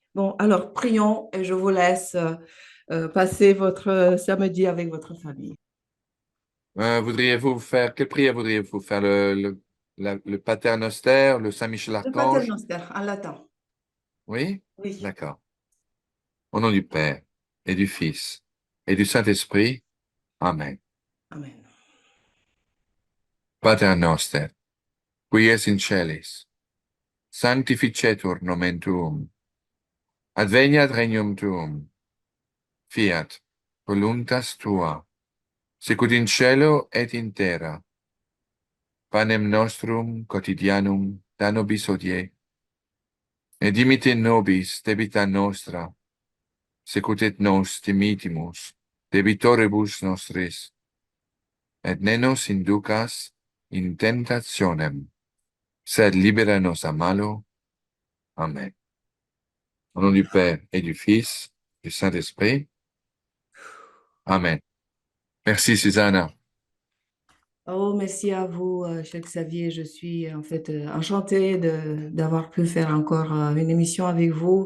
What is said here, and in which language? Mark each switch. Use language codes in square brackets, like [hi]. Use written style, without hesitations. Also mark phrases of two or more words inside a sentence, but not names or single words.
[fr] Bon, alors, prions et je vous laisse passer votre samedi avec votre famille. Voudriez-vous faire, quelle prière voudriez-vous faire? Le [la] Pater Noster, [fr] le Saint-Michel Le Pater Archange? Noster, en latin. Oui? Oui. D'accord. Au nom du Père et du Fils et du Saint-Esprit. Amen. Amen. [la] Pater Noster, qui es in celis, sanctificetur nomen tuum, adveniat regnum tuum, fiat voluntas tua, sicut in cielo et in terra. Panem nostrum quotidianum da nobis hodie, et dimitte nobis debita nostra, sicut et nos dimitimus debitoribus nostris, et ne nos inducas in tentationem, Sed libéranos a malo. Amen. [fr] Au nom du Père et du Fils, du Saint-Esprit. Amen. Merci, Susanna. Oh, merci à vous, cher Xavier. Je suis en fait enchantée d'avoir pu faire encore une émission avec vous.